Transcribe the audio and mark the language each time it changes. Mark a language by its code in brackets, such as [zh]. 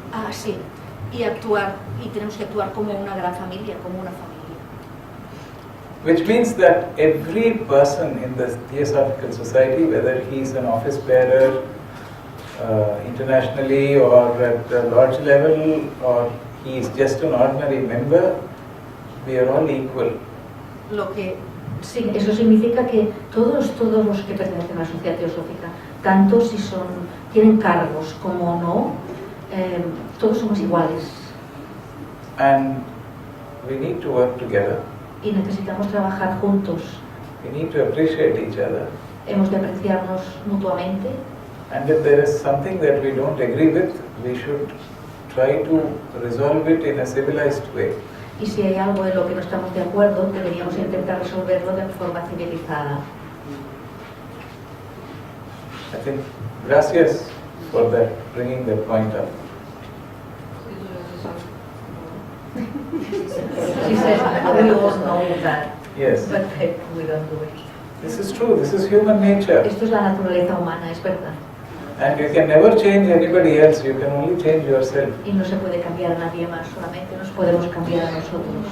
[es] Sí, y tenemos que actuar como una gran familia, como una familia. [en] Which means that every person in the Theosophical Society, whether he is an office bearer internationally or at a large level, or he is just an ordinary member, we are all equal. [es] Sí, eso significa que todos los que pertenecen a la sociedad teosófica, tanto si tienen cargos como no, todos somos iguales. [en] And we need to work together. [es] Y necesitamos trabajar juntos. [en] We need to appreciate each other. [es] Hemos de apreciarnos mutuamente. [en] And if there is something that we don't agree with, we should try to resolve it in a civilized way. [es] Y si hay algo en lo que no estamos de acuerdo, deberíamos intentar resolverlo de forma civilizada. [en] I think gracias for that, bringing that point up. She says, we all know that, Yes. but we don't do it. This is true, this is human nature. [es] Esto es la naturaleza humana, es verdad. [en] And you can never change anybody else, you can only change yourself. [es] Y no se puede cambiar a nadie más, solamente nos podemos cambiar a nosotros.